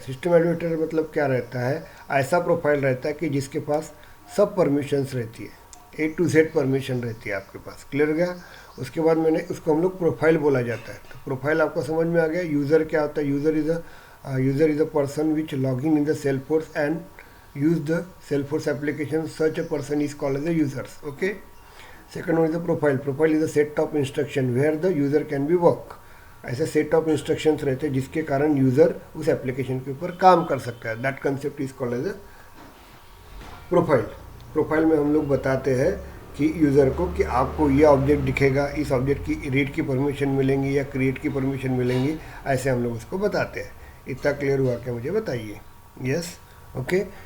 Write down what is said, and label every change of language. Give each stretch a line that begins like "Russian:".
Hindi: System administrator मतलब क्या रहता है, ऐसा प्रोफाइल रहता है कि जिसके पास सब परमिशंस रहती है, A to Z परमिशन रहती है आपके पास। क्लियर गया? उसके बाद मैंने उसको हम लोग प्रोफाइल बोला जाता है। तो प्रोफाइल आपको समझ में आ गया। यूज़र क्या होता है?
English: User is a person which logging in the Salesforce and use the Salesforce application. Such a person is called as a users. Okay, second one is the profile. Profile is a set of instruction where the user can be work.
Hindi: ऐसे set of instructions रहते हैं जिसके कारण user उस application के ऊपर काम कर सकता है।
English: That concept is called as a profile.
Hindi: Profile में हम लोग बताते हैं कि यूज़र को कि आपको ये ऑब्जेक्ट दिखेगा, इस ऑब्जेक्ट की रीड की परमिशन मिलेंगी या क्रिएट की परमिशन मिलेंगी, ऐसे हम लोग उसको बताते हैं। इतना क्लियर हुआ क्या? मुझे बताइए। Yes, okay.